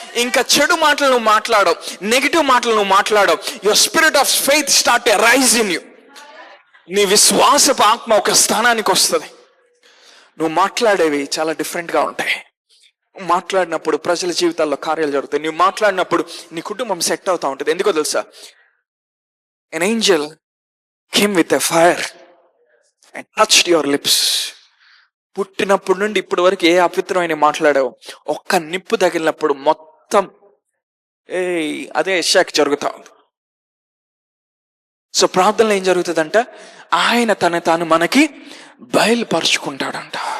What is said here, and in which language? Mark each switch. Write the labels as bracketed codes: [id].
[te] ఇంకా చెడు మాటలు నువ్వు మాట్లాడవు, నెగిటివ్ మాటలు నువ్వు మాట్లాడవు. [en] Your spirit of faith start to rise in you. [te] నీ విశ్వాసపు ఆత్మ ఒక స్థానానికి వస్తుంది. నువ్వు మాట్లాడేవి చాలా డిఫరెంట్గా ఉంటాయి. మాట్లాడినప్పుడు ప్రజల జీవితాల్లో కార్యాలు జరుగుతాయి. నువ్వు మాట్లాడినప్పుడు నీ కుటుంబం సెట్ అవుతా ఉంటుంది. ఎందుకో తెలుసా, [en] an angel came with a fire and touched your lips. [te] పుట్టినప్పటి నుండి ఇప్పటి వరకు ఏ అపవిత్రమైన మాట్లాడావు, ఒక్క నిప్పు తగిలినప్పుడు మొత్తం అదే యెషయాకి జరుగుతా ఉంది. సో ప్రార్థనలో ఏం జరుగుతుందంట, ఆయన తాను మనకి బయలుపరుచుకుంటాడంట.